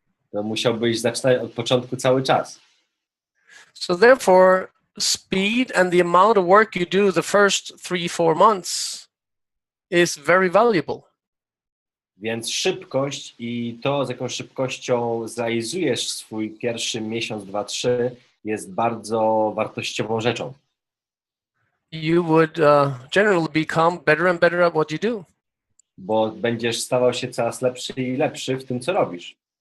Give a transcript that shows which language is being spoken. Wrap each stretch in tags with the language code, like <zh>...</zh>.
<pl>To musiałbyś zaczynać od początku cały czas.</pl> <en>So therefore, speed and the amount of work you do the first 3-4 months is very valuable.</en> <pl>Więc szybkość i to, z jaką szybkością zrealizujesz swój pierwszy miesiąc, 2, 3, jest bardzo wartościową rzeczą.</pl> <en>You would generally become better and better at what you do.</en> <pl>Bo będziesz stawał się coraz lepszy i lepszy w tym, co robisz.</pl>